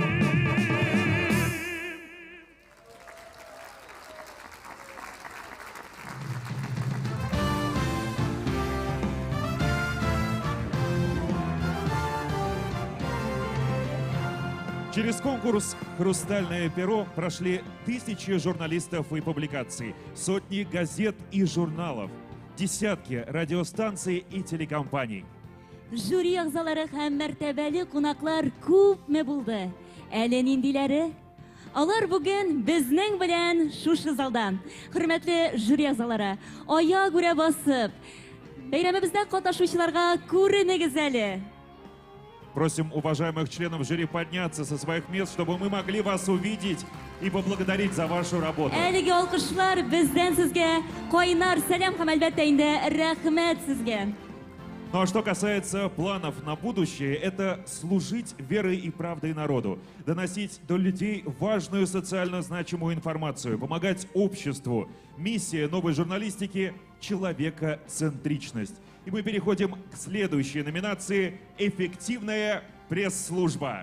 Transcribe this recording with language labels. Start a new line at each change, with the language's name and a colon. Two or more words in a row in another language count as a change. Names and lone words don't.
Russian: Через конкурс «Хрустальное перо» прошли тысячи журналистов и публикаций, сотни газет и журналов, десятки радиостанций и телекомпаний.
Tatar: Жюри ағзалары һәм мәртәбәле кунаклар күпме булды. Әле ниндиләре? Алар бүген безнең белән шушы залдан. Хөрмәтле жюри ағзалары, аяк үрә басып, бәйрәмебездә катнашучыларга күренегез әле.
Russian: Просим уважаемых членов жюри подняться со своих мест, чтобы мы могли вас увидеть и поблагодарить за вашу работу.
Tatar: Әлеге алкышлар бездән сезгә кайнар сәлам һәм әлбәттә инде рәхмәт сезгә.
Russian: Ну а что касается планов на будущее, это служить верой и правдой народу, доносить до людей важную социально значимую информацию, помогать обществу. Миссия новой журналистики – человекоцентричность. И мы переходим к следующей номинации «Эффективная пресс-служба».